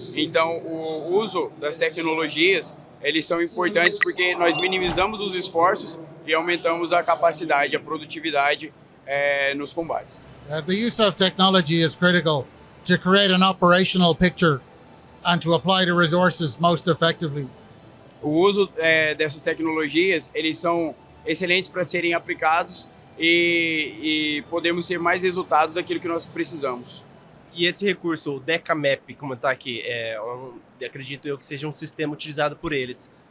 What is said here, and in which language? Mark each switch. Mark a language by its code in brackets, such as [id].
[pt] Então, o uso das tecnologias, eles são importantes porque nós minimizamos os esforços e aumentamos a capacidade, a produtividade nos combates. [en] The use of technology is critical to create an operational picture and to apply the resources most effectively. [pt] O uso dessas tecnologias, eles são excelentes para serem aplicados e podemos ter mais resultados daquilo que nós precisamos. E esse recurso, o DECAMAP, como está aqui, acredito eu que seja um sistema utilizado por eles.